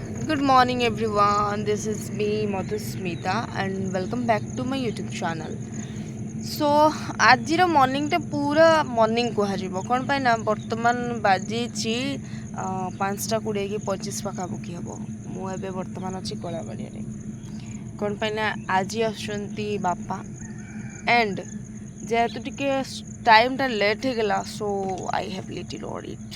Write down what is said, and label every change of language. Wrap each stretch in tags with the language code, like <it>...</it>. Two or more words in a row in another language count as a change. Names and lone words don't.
<en>Good morning everyone. This is me Madhusmita and welcome back to my YouTube channel.</en> <or>So ଆଜିର ମର୍ଣ୍ଣିଂଟା ପୁରା ମର୍ଣ୍ଣିଂ କୁହାଯିବ କ'ଣ ପାଇଁ ନା ବର୍ତ୍ତମାନ ବାଜିଛି 5:20 କି 25 ପାଖାପାଖି ହେବ। ମୁଁ ଏବେ ବର୍ତ୍ତମାନ ଅଛି କଳାବାଡ଼ିଆରେ। କ'ଣ ପାଇଁ ନା ଆଜି ଆସୁଛନ୍ତି ବାପା ଆଣ୍ଡ ଯେହେତୁ ଟିକେ ଟାଇମ୍ଟା ଲେଟ୍ ହେଇଗଲା</or> <en>so I have little audit.</en>